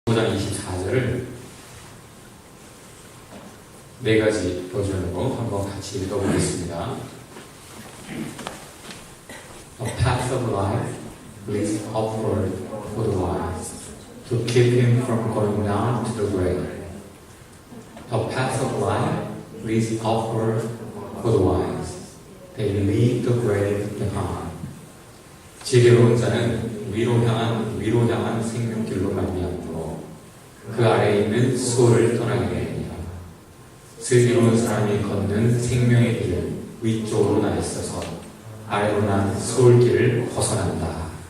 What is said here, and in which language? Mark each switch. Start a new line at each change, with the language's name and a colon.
Korean: 5장 24절을 네 가지 버전으로 한번 같이 읽어보겠습니다.
English: A path of life leads upward for the wise, to keep him from going down to the grave. A path of life leads upward for the wise, they leave the grave behind.
Korean: 지혜로운 자는 위로 향한 생명길로 말미암으로 그 아래에 있는 수호를 떠나게 되리라. 슬기로운 사람이 걷는 생명의 길은 위쪽으로 나 있어서 아래로 난 수월길을 벗어난다.